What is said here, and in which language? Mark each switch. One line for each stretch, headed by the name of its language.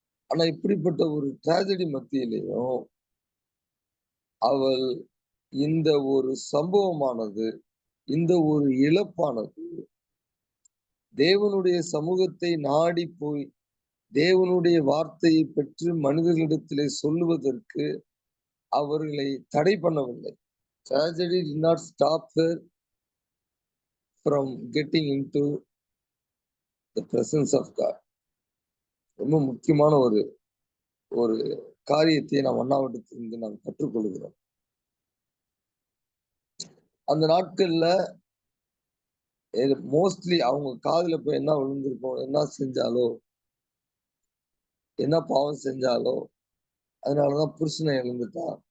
Tamil: ஆனா இப்படிப்பட்ட ஒரு ட்ராஜடி மத்தியிலயும், அவள் இந்த ஒரு சம்பவமானது, இந்த ஒரு இழப்பானது, தேவனுடைய சமூகத்தை நாடி போய், தேவனுடைய வார்த்தையை பெற்று மனிதர்களிடத்திலே சொல்லுவதற்கு அவர்களை தடை பண்ணவில்லை.
English: Tragedy did not stop her from getting into the presence of God.
Tamil: ரொம்ப முக்கியமான ஒரு ஒரு காரியத்தை நாம் அண்ணாவிடத்திலிருந்து நாம் கற்றுக்கொள்கிறோம். அந்த நாட்கள்ல மோஸ்ட்லி அவங்க காதுல போய் என்ன விழுந்திருக்கும், என்ன செஞ்சாலோ, என்ன பாவம் செஞ்சாலோ, அதனாலதான் புருஷனை இழந்துட்டா.